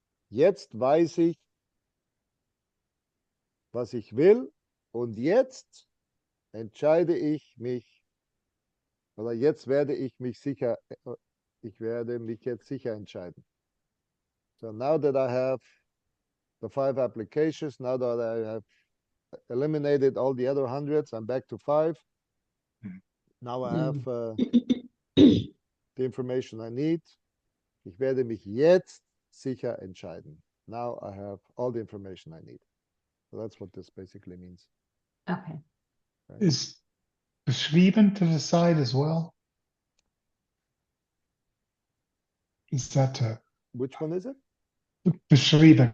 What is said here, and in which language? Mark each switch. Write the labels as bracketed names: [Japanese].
[German] Jetzt weiß ich, was ich will. Und jetzt entscheide ich mich, oder jetzt werde ich mich sicher, ich werde mich jetzt sicher entscheiden. [English] So now that I have the 5 applications, now that I have eliminated all the other hundreds, I'm back to 5. Now I have the information I need. [German] Ich werde mich jetzt sicher entscheiden. [English] Now I have all the information I need. So that's what this basically means. Okay. Is beschrieben to decide as well? Is that Which one is it? beschrieben?